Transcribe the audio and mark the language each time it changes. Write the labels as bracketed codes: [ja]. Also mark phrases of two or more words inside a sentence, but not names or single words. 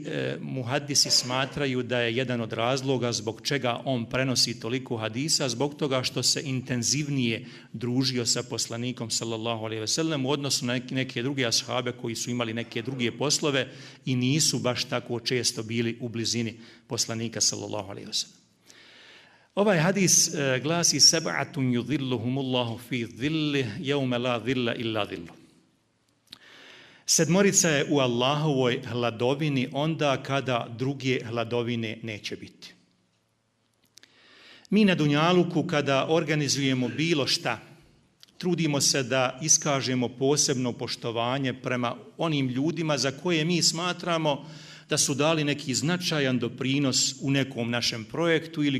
[bs] muhaddisi smatraju da je jedan od razloga zbog čega on prenosi toliko hadisa, zbog toga što se intenzivnije družio sa poslanikom [ar] صلى الله عليه وسلم [bs] u odnosu na neke druge ashabe koji su imali neke druge poslove i nisu baš tako često bili u blizini poslanika [ar] صلى الله عليه وسلم. [bs] Ovaj hadis glasi: [ar] سبعة يظلهم الله في ظله يوم لا ظل إلا ظله. [bs] Sedmorica je u Allahovoj hladovini onda kada druge hladovine neće biti. Mi na Dunjaluku kada organizujemo bilo šta, trudimo se da iskažemo posebno poštovanje prema onim ljudima za koje mi smatramo da su dali neki značajan doprinos u nekom našem projektu ili